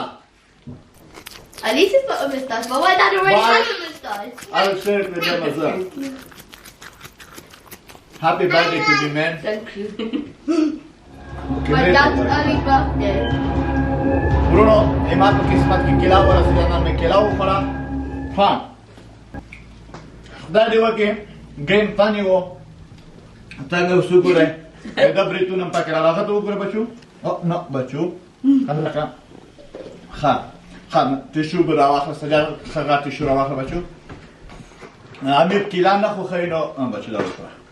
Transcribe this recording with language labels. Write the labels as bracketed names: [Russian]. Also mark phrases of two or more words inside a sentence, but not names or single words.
[English] At least it's got a moustache, but my dad already has a moustache. I'll share it with them as well. Happy birthday to the man. Thank you. My dad's early birthday. Bruno, [Pashto] ایمان په قسمت کې کیلا ورسېده نن مې کیلا وخوړه ها خدای دې وکړي [English] game funny [Pashto] و څنګه اوس وګورئ دا بریتونه هم پکې راغته وګوره بچو نه بچو هلکه ښه ټیشو به راواخله سجاد ښه ټیشو راواخله بچو امیر کیلا نه خوښوي نو بچو دا وخوره